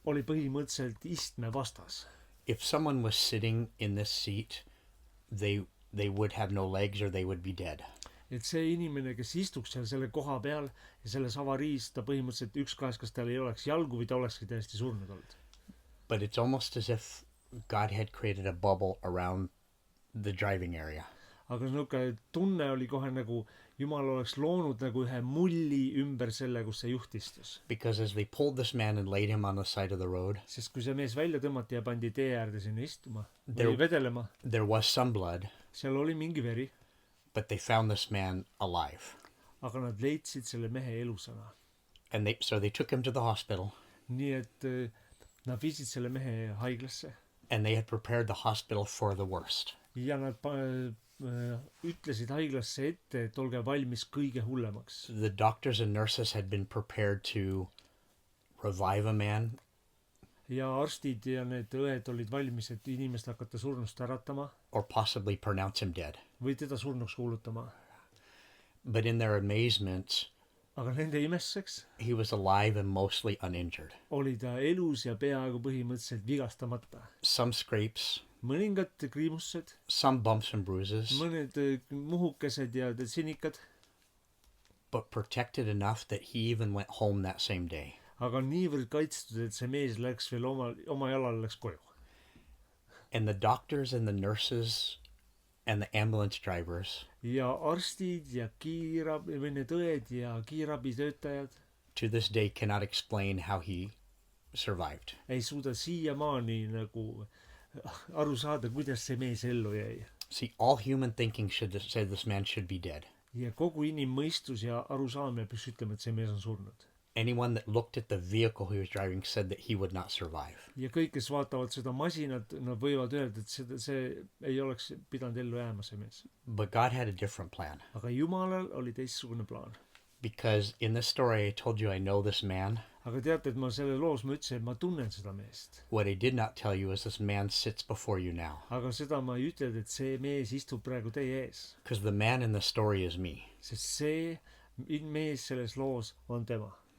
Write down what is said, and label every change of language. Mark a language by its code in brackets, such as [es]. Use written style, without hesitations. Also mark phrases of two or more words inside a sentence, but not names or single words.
[et] Oli põhimõtteliselt istme vastas. [en] If someone was sitting in this seat, they would have no legs or they would be dead. [et] et see inimene, kes istuks seal selle koha peal ja selles avariis, ta põhimõtteliselt ükskõik, kas tal ei oleks jalgu või ta olekski täiesti surnud olnud. [en] But it's almost as if God had created a bubble around the driving area. [et] Aga niisugune tunne oli kohe nagu Jumal oleks loonud nagu ühe mulli ümber selle, kus see juht istus. [en] Because as they pulled this man and laid him on the side of the road, [et] Sest kui see mees välja tõmmati ja pandi tee äärde sinna istuma [en] There- [et] või vedelema, [en] there was some blood, [et] seal oli mingi veri, [en] but they found this man alive. [et] aga nad leidsid selle mehe elusana. [en] And so they took him to the hospital, [et] Nii et nad viisid selle mehe haiglasse [en] and they had prepared the hospital for the worst. [et] ja nad ütlesid haiglasse ette, et olge valmis kõige hullemaks. [en] The doctors and nurses had been prepared to revive a man, [et] ja arstid ja need õed olid valmis, et inimest hakata surnust äratama [en] or possibly pronounce him dead. [et] või teda surnuks kuulutama. [en] But in their amazement, [et] aga nende imestuseks [en] he was alive and mostly uninjured. [et] oli ta elus ja peaaegu põhimõtteliselt vigastamata. [en] Some scrapes, [et] mõningad kriimustused, [en] some bumps and bruises, [et] mõned muhukesed ja sinikad, [en] but protected enough that he even went home that same day. [et] aga niivõrd kaitstud, et see mees läks veel oma jalal läks koju. [en] And the doctors and the nurses and the ambulance drivers [et] ja arstid ja kiirabi või need õed ja kiirabitöötajad [en] to this day cannot explain how he survived. [et] ei suuda siiamaani nagu aru saada, kuidas see mees ellu jäi. [en] See, all human thinking should say this man should be dead. [et] ja kogu inimmõistus ja arusaamine peaks ütlema, et see mees on surnud. [en] Anyone that looked at the vehicle he was driving said that he would not survive. [et] ja kõik, kes vaatavad seda masinat, nad võivad öelda, et see ei oleks pidanud ellu jääma, see mees. [en] But God had a different plan. [et] aga Jumalal oli teistsugune plaan. [en] Because in this story I told you I know this man. [et] aga teate, et ma selle loos ma ütlesin, et ma tunnen seda meest. [en] What I did not tell you is this man sits before you now. [et] aga seda ma ei ütle, et see mees istub praegu teie ees. [en] Because the man in the story is me. [et] sest see mees selles loos on tema.